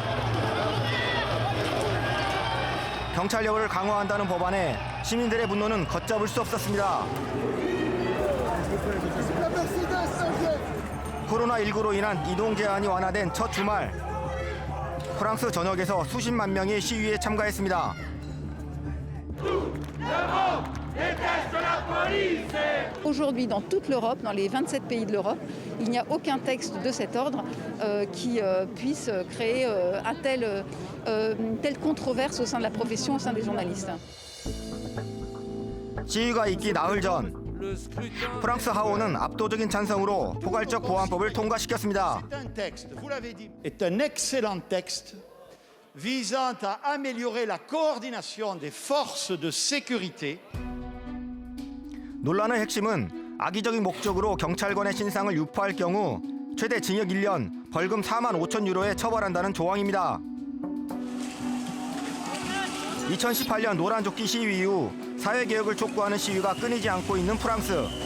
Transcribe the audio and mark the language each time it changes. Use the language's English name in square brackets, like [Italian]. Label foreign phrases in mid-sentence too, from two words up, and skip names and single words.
[Korean] 경찰력을 강화한다는 법안에 시민들의 분노는 걷잡을 수 없었습니다. 코로나19로 인한 이동 제한이 완화된 첫 주말, 프랑스 전역에서 수십만 명이 시위에 참가했습니다. [French] Aujourd'hui, dans toute l'Europe, dans les 27 pays de l'Europe, il n'y a aucun texte de cet ordre qui puisse créer une telle controverse au sein de la profession, au sein des journalistes. [Korean] 시위가 있기 나흘 전, 프랑스 하원은 압도적인 찬성으로 포괄적 보안법을 통과시켰습니다. [French] est un excellent texte visant à améliorer la coordination des forces de sécurité. [Korean] 논란의 핵심은 악의적인 목적으로 경찰관의 신상을 유포할 경우 최대 징역 1년, 벌금 4만 5천 유로에 처벌한다는 조항입니다. 2018년 노란조끼 시위 이후 사회개혁을 촉구하는 시위가 끊이지 않고 있는 프랑스.